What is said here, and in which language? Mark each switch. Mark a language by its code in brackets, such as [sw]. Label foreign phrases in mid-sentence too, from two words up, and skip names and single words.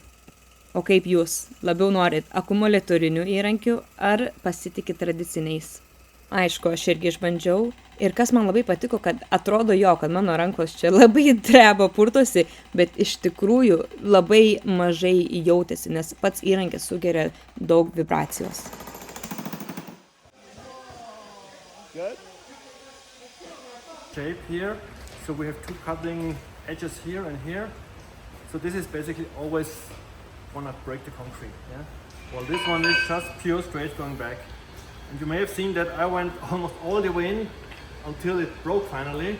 [lt] O kaip jūs, labiau norit akumuliatorinių įrankių ar pasitikit tradiciniais? Aišku, aš irgi išbandžiau ir kas man labai patiko, kad atrodo kad mano rankos čia labai dreba purtosi, bet iš tikrųjų labai mažai jautėsi, nes pats įrankis sugeria daug vibracijos. [en] Shape here, so we have two cutting edges here and here. So this is basically always wanna break the concrete, yeah? Well, this one is just pure straight going back. And you may have seen that I went almost all the way in until it broke finally.